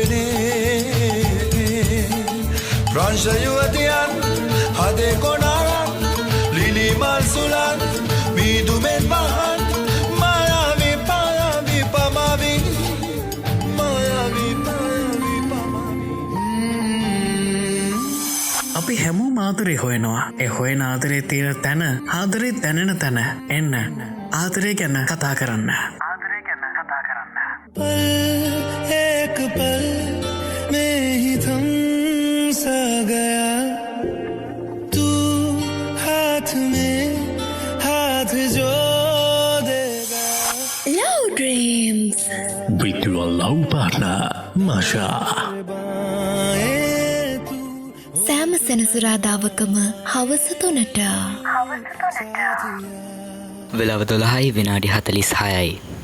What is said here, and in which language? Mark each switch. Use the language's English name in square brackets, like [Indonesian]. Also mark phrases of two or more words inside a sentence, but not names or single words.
[Sinhala] පෙනේ ප්‍රංශ යුවතියන් හදේ කොනාරන් ලිලි මල් සුලන් මීදුමෙන් පහන් මායාවී පායාවී පමවී අපි හැමෝම ආදරේ හොයනවා. ඒ හොයන ආදරේ තියෙන තැන ආදරේ දැනෙන තැන එන්න ආදරේ ගැන කතා කරන්න. [Hindi] पल एक पल में ही थम सा गया तू हाथ में हाथ जो देगा [English] Love Dreams. With your love partner, Masha. [Sinhala] සෑම සෙනසුරාදාවකම හවස 3ට. වෙලාව 12යි විනාඩි 46යි.